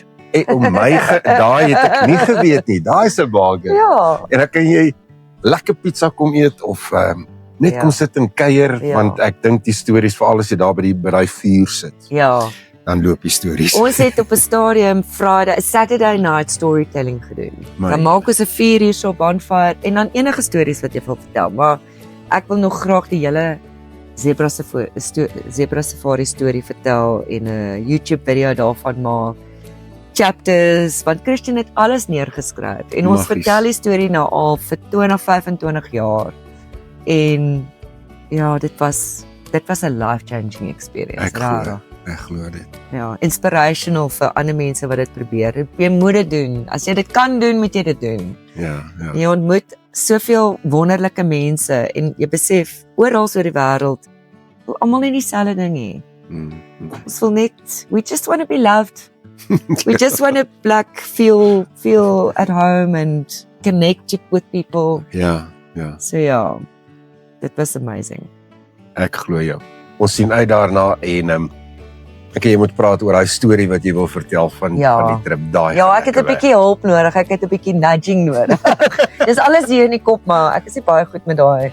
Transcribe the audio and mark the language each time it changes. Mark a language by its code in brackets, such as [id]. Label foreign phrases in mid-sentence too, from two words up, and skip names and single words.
[af] En om my daai het ek nie geweet nie. Daai is 'n bargain. Ja. En dan kan jy lekker pizza kom eet of net Ja. kom sit en kuier Ja. want ek dink die stories veral as jy daar by daai vuur sit, Ja. dan loop die stories. Ons het op 'n stadium [en] Saturday night storytelling [af] gedoen. My Dan maak ons 'n 4 uur so bonfire en dan enige stories wat jy wil vertel, maar ek wil nog graag die hele zebra safari storie vertel en 'n YouTube video daarvan maak. chapters, want Christian het alles neergeskryf en ons Magies. vertel die storie nou al vir 25 jaar. En ja, dit was 'n [en] life-changing experience. [af] Ek glo dit. Ja, inspirational vir ander mense wat dit probeer. Jy moet dit doen. As jy dit kan doen, moet jy dit doen. Ja. Jy ontmoet soveel wonderlike mense en jy besef oral oor die wêreld wil almal nie dieselfde ding hê. Ons wil net, [en] we just want to be loved. We just want to feel at home and connect with people. [af] Ja. So ja, dit was amazing. Ek glo jou. Ons sien uit daarna en jy moet praat oor daai storie wat jy wil vertel van die trip daai. Ja, ek het 'n bietjie hulp nodig. Ek het 'n bietjie nudging nodig. Dis alles hier in die kop, maar ek is nie baie goed met daai.